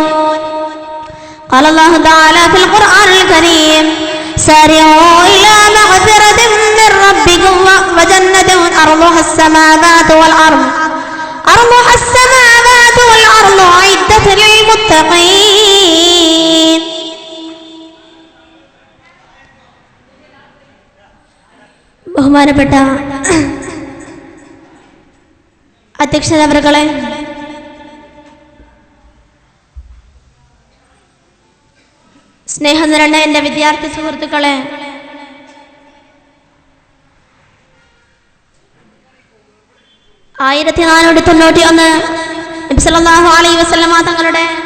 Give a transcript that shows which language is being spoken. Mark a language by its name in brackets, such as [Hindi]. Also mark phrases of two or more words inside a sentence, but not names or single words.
[Arabic] قال الله تعالى في القرآن الكريم: سارعوا إلى مغفرة من ربكم وجنة أرضها السماوات والأرض أعدت للمتقين. [Malayalam] ബഹുമാനപ്പെട്ട അധ്യക്ഷനവർകളെ, സ്നേഹം നിറഞ്ഞ എൻ്റെ വിദ്യാർത്ഥി സുഹൃത്തുക്കളെ, നബി [Arabic] صلى الله عليه وسلم [Malayalam] തങ്ങളുടെ